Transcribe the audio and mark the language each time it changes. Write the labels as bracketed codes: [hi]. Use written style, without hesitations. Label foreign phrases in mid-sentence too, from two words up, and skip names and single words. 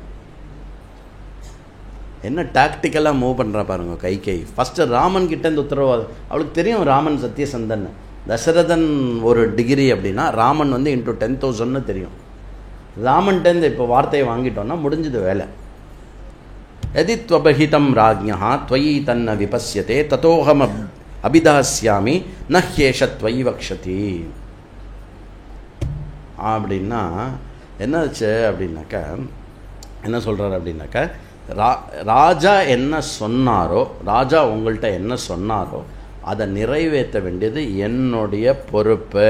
[ta] என்ன [en] tactically move [ta] பண்ணுறா பாருங்க கைகேயி. ஃபஸ்ட்டு ராமன் கிட்ட இந்த உத்தரவாதம், அவளுக்கு தெரியும் ராமன் சத்தியசந்தன், தசரதன் ஒரு டிகிரி அப்படின்னா ராமன் இன்ட்டு 10,000 தெரியும். ராமன்கிட்ட இப்போ வார்த்தையை வாங்கிட்டோன்னா முடிஞ்சது வேலை. [sa] यदि त्वबहितं राज्ञः त्वयि तन्न विपश्यते ततोहम अभिदास्यामि न ह्येष त्वयि वक्षति. [ta] அப்படின்னா என்னாச்சு அப்படின்னாக்க, என்ன சொல்கிறார் அப்படின்னாக்க, ராஜா என்ன சொன்னாரோ, ராஜா உங்கள்கிட்ட என்ன சொன்னாரோ அதை நிறைவேற்ற வேண்டியது என்னுடைய பொறுப்பு.